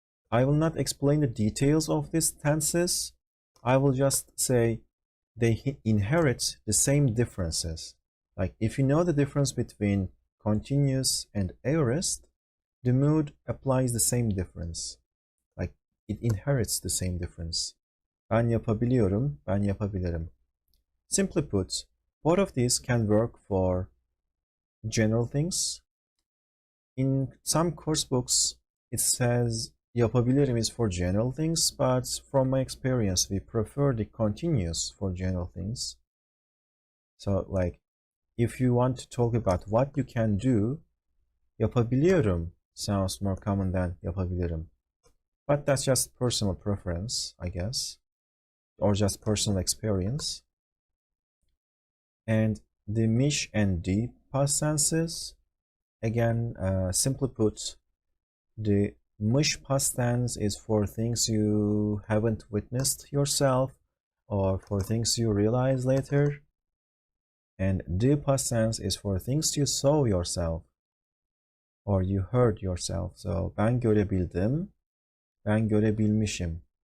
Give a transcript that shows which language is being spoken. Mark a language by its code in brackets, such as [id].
[en] I will not explain the details of these tenses. I will just say they inherit the same differences. Like if you know the difference between continuous and aorist, the mood applies the same difference. Like it inherits the same difference. [tr] Ben yapabiliyorum, ben yapabilirim. [en] Simply put, both of these can work for general things. In some course books, it says yapabilirim is for general things, but from my experience, we prefer the continuous for general things. So like, if you want to talk about what you can do, yapabiliyorum sounds more common than yapabilirim. But that's just personal preference, I guess, or just personal experience. And the miş and di past tenses, again, simply put, the mış past tense is for things you haven't witnessed yourself or for things you realize later. And di past tense is for things you saw yourself or you heard yourself. [tr] So ben görebildim, ben görebilmişim.